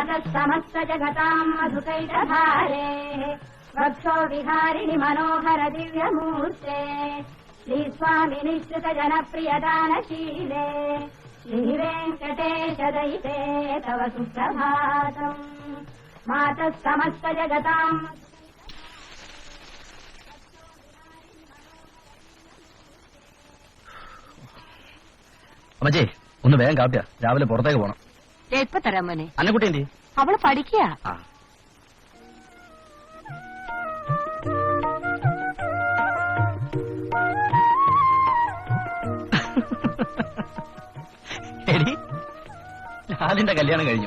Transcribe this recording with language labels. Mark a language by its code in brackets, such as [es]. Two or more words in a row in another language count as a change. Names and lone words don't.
[sa] समस्त जगताम् मधुकैटभारे वक्षो विहारिणि मनोहर दिव्यमूर्ते श्रीस्वामि निःश्रित जनप्रियदानशीले श्रीवेङ्कटेश दयिते तव सुप्रभातम् मातः समस्त जगताम् [ml] അമ്മച്ചേ ഒന്ന് വേഗം കാപ്പിയാ, രാവിലെ പുറത്തേക്ക് പോണം. എപ്പ തരാം മോനെ? അന്നക്കുട്ടി എന്തി? അവള് പഠിക്കുക. എടി, ലാലിന്റെ കല്യാണം കഴിഞ്ഞു.